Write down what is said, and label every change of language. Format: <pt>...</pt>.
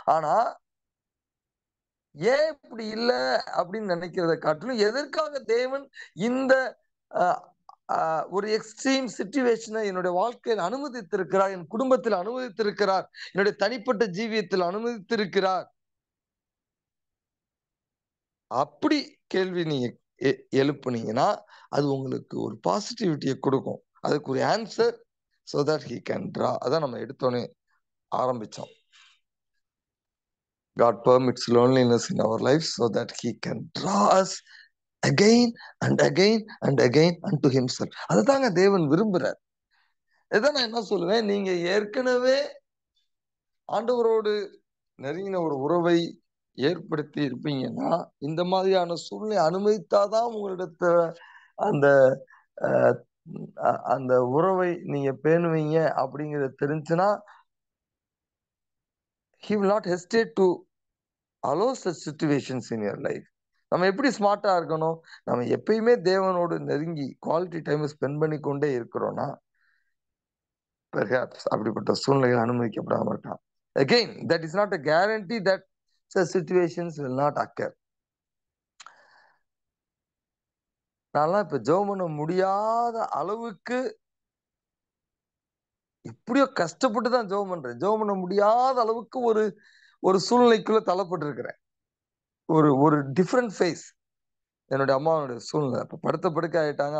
<ta>ஆனா ஏன் இப்படி இல்லை அப்படின்னு நினைக்கிறத காட்டிலும் எதற்காக தேவன் இந்த ஒரு எக்ஸ்ட்ரீம் சிச்சுவேஷனை என்னுடைய வாழ்க்கையில் அனுமதித்திருக்கிறார், என் குடும்பத்தில் அனுமதித்திருக்கிறார், என்னுடைய தனிப்பட்ட ஜீவியத்தில் அனுமதித்திருக்கிறார். அப்படி கேள்வி நீங்க எழுப்புனீங்கன்னா அது உங்களுக்கு ஒரு பாசிட்டிவிட்டியை கொடுக்கும். அதுக்கு ஒரு answer</ta> <en>so that he can draw.</en> <ta>அதான் நம்ம எடுத்தோன்னே ஆரம்பிச்சோம்.</ta> <en>God permits loneliness in our lives so that he can draw us again and again and again unto himself.</en> <ta>அதுதாங்க தேவன் விரும்புறார். இதான் நான் என்ன சொல்லுவேன், நீங்க ஏற்கனவே ஆண்டவரோடு நெருங்கின ஒரு உறவை ஏற்படுத்தி இருப்பீங்கன்னா இந்த மாதிரியான சூழ்நிலை அனுமதித்தாதான் உங்களிடத்த அந்த அந்த உறவை நீங்க பேணுவீங்க அப்படிங்கறது தெரிஞ்சுன்னா</ta> <en>he will not hesitate to allow such situations in your life.</en> <ta>நம்ம எப்படி ஸ்மார்ட்டா இருக்கணும், நம்ம எப்பயுமே தேவனோடு நெருங்கி குவாலிட்டி டைம் ஸ்பெண்ட் பண்ணி கொண்டே இருக்கிறோம்னா பெர்ஹாப்ஸ் அப்படிப்பட்ட சூழ்நிலைகள் அனுமதிக்கப்படாம இருக்கலாம்.</ta> <en>Again, that is not a guarantee that such situations will not occur.</en> <ta>நான்லாம் இப்ப ஜெபம் பண்ண முடியாத அளவுக்கு எப்படியோ கஷ்டப்பட்டு தான் ஜெபம் பண்றேன். ஜெபம் பண்ண முடியாத அளவுக்கு ஒரு சூழ்நிலைக்குள்ள தள்ளப்பட்டு இருக்கிறேன். ஒரு டிஃப்ரெண்ட் ஃபேஸ். என்னுடைய அம்மாவுடைய சூழ்நிலை. அப்ப படுத்த படுக்கை ஆயிட்டாங்க.</ta>